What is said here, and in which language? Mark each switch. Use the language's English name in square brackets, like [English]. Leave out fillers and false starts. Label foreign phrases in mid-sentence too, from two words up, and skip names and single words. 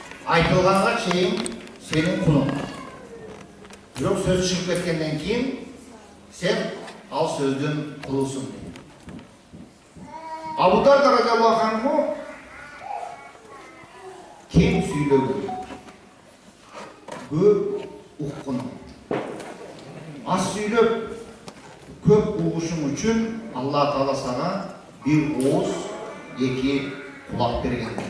[Kyrgyz] айтылганга чейин сенин кулуң. Бирок сөз чыгып кеткенден кийин сен ал сөздүн кулусуң. Абу Дарда [Arabic] رضي الله عنه [Kyrgyz] кем сүйлөгөн, көп уккун. Аз сүйлөп, көп угушуң үчүн [Arabic] الله تعالى [Kyrgyz] сага бир ооз, эки кулак берген.